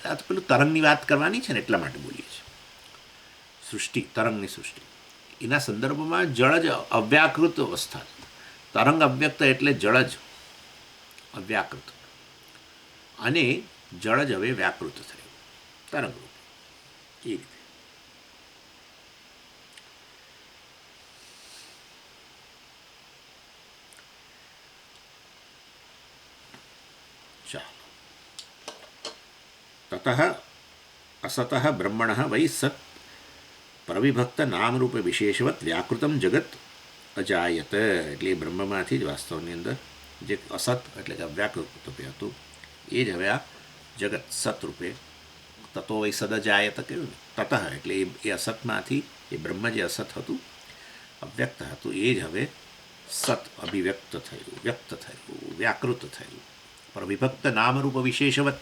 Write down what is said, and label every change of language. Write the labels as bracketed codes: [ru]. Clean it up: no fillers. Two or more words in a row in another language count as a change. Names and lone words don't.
[gu] આ તો પેલું તરંગની વાત કરવાની છે ને એટલા માટે બોલીએ છીએ. સૃષ્ટિ, તરંગની સૃષ્ટિ, એના સંદર્ભમાં જળ જ અવ્યાકૃત અવસ્થા, તરંગ અવ્યક્ત એટલે જળ જ અવ્યાકૃત, અને જળ જ હવે વ્યાકૃત થયું તરંગ રૂપ. એ રીતે [sa] ततः असतः ब्रह्मणः वै सत् प्रविभक्त नामरूप विशेषवत् व्याकृतम जगत अजायत. [gu] એટલે બ્રહ્મમાંથી જ વાસ્તવની અંદર જે અસત એટલે કે અવ્યાકૃત રૂપે હતું એ જ હવે આ જગત સત રૂપે [sa] ततो वै सदजायत [gu] કહ્યું ને. તતઃ એટલે એ અસતમાંથી એ બ્રહ્મ જે અસત હતું, અવ્યક્ત હતું, એ જ હવે સત અભિવ્યક્ત થયું, વ્યક્ત થયું, વ્યાકૃત થયું, પ્રવિભક્ત નામરૂપ વિશેષવત.